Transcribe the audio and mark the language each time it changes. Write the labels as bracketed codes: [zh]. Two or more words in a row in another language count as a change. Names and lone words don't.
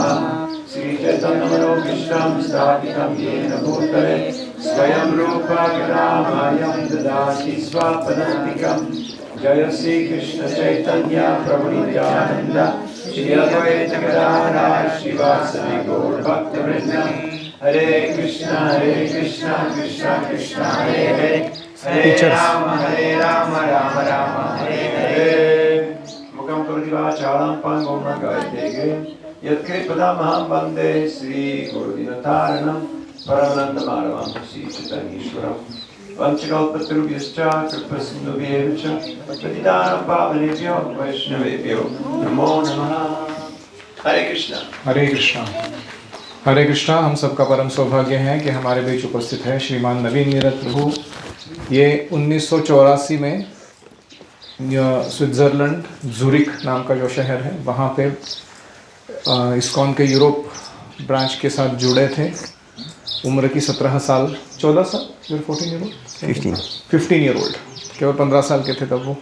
[sa] श्रीचैतन्यमनोभीष्टं स्थापितं येन भूतले स्वयं रूप करुणामयं ददाति स्वपदान्तिकं। जय श्री कृष्ण चैतन्य प्रभु नित्यानंद श्री अद्वैत गदाधर श्रीवासदि गौर भक्तवृंद। हरे कृष्ण कृष्ण कृष्ण हरे हरे, हरे राम राम राम हरे हरे। मुखं करोति वाचालं पङ्गुं लङ्घयते गिरिं यत्कृपदामहं वन्दे श्रीगुरुदिनतारणं परमानन्दमाधवं श्रीचैतन्येश्वरम्। वंशकल्पतरुभ्यश्च कृपासिन्धुभ्येव च पतितानां पावनेभ्यो वैष्णवेभ्यो नमो नमः। [hi] हरे कृष्णा। हरे कृष्णा। हरे कृष्णा। हम सबका परम सौभाग्य है कि हमारे बीच उपस्थित है श्रीमान नवीन नीरद प्रभु। ये 1984 में स्विट्ज़रलैंड ज़ुरिक नाम का जो शहर है वहाँ पे इस्कॉन के यूरोप ब्रांच के साथ जुड़े थे। उम्र की 17 साल 14 साल 15 [en] year old, [hi] केवल 15 साल के थे तब वो।